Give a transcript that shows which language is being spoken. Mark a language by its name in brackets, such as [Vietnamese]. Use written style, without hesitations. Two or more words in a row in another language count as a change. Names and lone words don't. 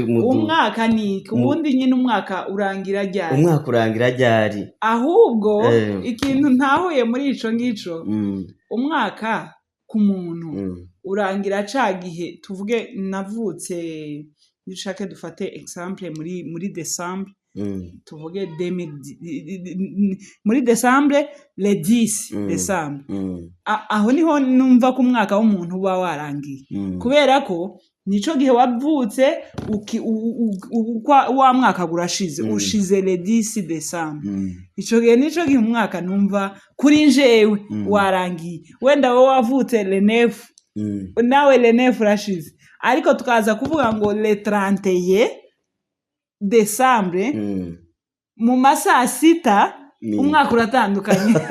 [Rundi] umwaka niki ubundi nyine umwaka urangira ryari ahubwo ikintu ntahuye muri ico ngico umwaka ku muntu urangira cagihe tuvuge navutse nishake dufate example muri December tuvuge muri December le 10 December aho niho numva ko umwaka w'umuntu uba warangiye kubera ko nico gihe wavutse wa mwaka gurashize ushize le 10 December ico gihe nico gihe umwaka numva kuri njewe warangiye wenda wowe wavutse le 9 nawe le 9 urashize ariko tukaza kuvuga ngo le 31 December mu masaa 6 umwaka uratandukanye